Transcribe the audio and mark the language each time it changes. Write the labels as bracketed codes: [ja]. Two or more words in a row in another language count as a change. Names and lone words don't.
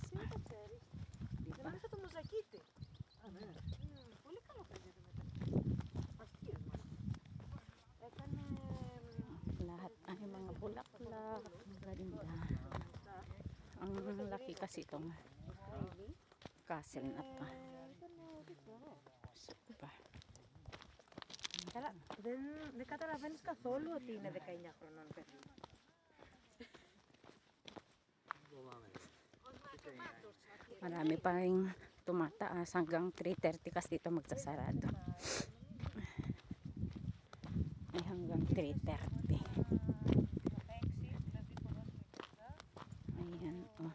[tl] Diba? Lahat ay mga bulaklak. Ang ganda. Ang laki kasi itong castle na to. Super. [el] Δεν καταλαβαίνεις καθόλου ότι είναι 19 χρονών παιδί. [tl] Marami pa rin tumataas hanggang 3:30 kasi dito magsasarado. Ay hanggang 3:30. Ayan oh.